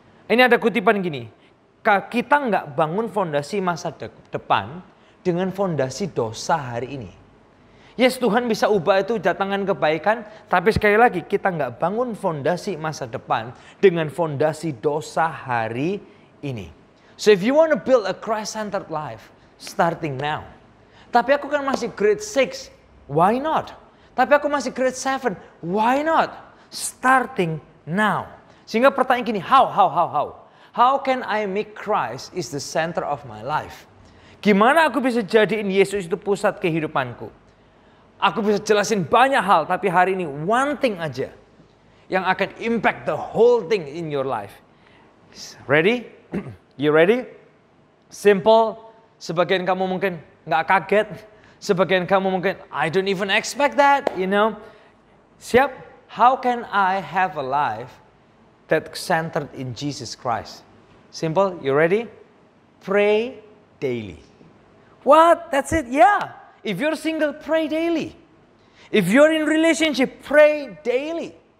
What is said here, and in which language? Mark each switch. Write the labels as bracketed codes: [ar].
[id] Ini ada kutipan gini, kita nggak bangun fondasi masa depan dengan fondasi dosa hari ini. Yes, Tuhan bisa ubah itu datangkan kebaikan, tapi sekali lagi kita nggak bangun fondasi masa depan dengan fondasi dosa hari ini. [en] So if you want to build a Christ-centered life, starting now. [id] Tapi aku kan masih grade 6, [en] why not? [id] Tapi aku masih grade 7, why not? [en] Starting now. [id] Sehingga pertanyaan gini, how? [en] How can I make Christ is the center of my life? [id] Gimana aku bisa jadiin Yesus itu pusat kehidupanku? Aku bisa jelasin banyak hal, tapi hari ini [en] one thing [id] aja yang akan [en] impact the whole thing in your life. Ready? You ready? Simple. [id] Sebagian kamu mungkin nggak kaget. Sebagian kamu mungkin, [en] I don't even expect that, [id] Siap? [en] How can I have a life that's centered in Jesus Christ? Simple. You ready? Pray daily. What? That's it? Yeah. If you're single, pray daily. If you're in relationship, pray daily.